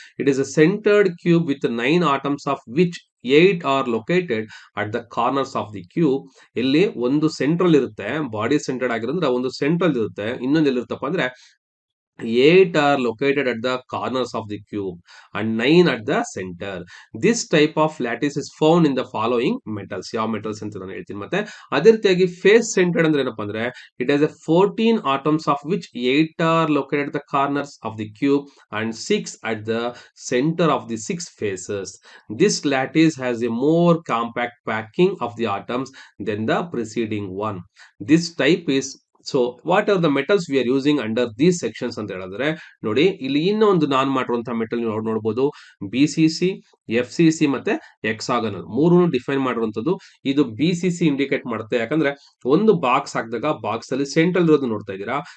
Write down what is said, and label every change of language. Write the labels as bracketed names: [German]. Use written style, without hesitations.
[English] It is a centred cube with 9 atoms of which 8 are located at the corners of the cube. [Kannada] ಇಲ್ಲಿ ಒಂದು central ಇರುತ್ತೆ, body centred ಆಗಿರೋದ್ರೆ ಒಂದು central ಇರುತ್ತೆ, ಇನ್ನೊಂದು ಎಲ್ಲಿರುತ್ತಪ್ಪ ಅಂದ್ರೆ [English] 8 are located at the corners of the cube and 9 at the center. This type of lattice is found in the following metals. [Kannada] ಯಾವ metals ಅಂತ ನಾನು ಹೇಳ್ತೀನಿ. ಮತ್ತೆ ಅದೇ ರೀತಿಯಾಗಿ ಫೇಸ್ ಸೆಂಟರ್ಡ್ ಅಂದ್ರೆ ಏನಪ್ಪಾ ಅಂದ್ರೆ [English] it has a 14 atoms of which 8 are located at the corners of the cube and 6 at the center of the 6 faces. This lattice has a more compact packing of the atoms than the preceding one. This type is so what are the metals we are using under these sections [Kannada] ಅಂತ ಹೇಳಿದ್ರೆ ನೋಡಿ, ಇಲ್ಲಿ ಇನ್ನೊಂದು ನಾನ್ ಮಾಡಿರುವಂತಹ metal ನೀವು ನೋಡಬಹುದು. BCC, FCC ಮತ್ತೆ hexagonal ಮೂರು ಡಿಫೈನ್ ಮಾಡಿರುವಂತದ್ದು. ಇದು BCC ಇಂಡಿಕೇಟ್ ಮಾಡುತ್ತೆ. ಯಾಕಂದ್ರೆ ಒಂದು ಬಾಕ್ಸ್ ಹಾಕಿದಾಗ ಬಾಕ್ಸ್ ಅಲ್ಲಿ ಸೆಂಟ್ರಲ್ ಇರೋದು ನೋಡ್ತಾ ಇದ್ದೀರಾ.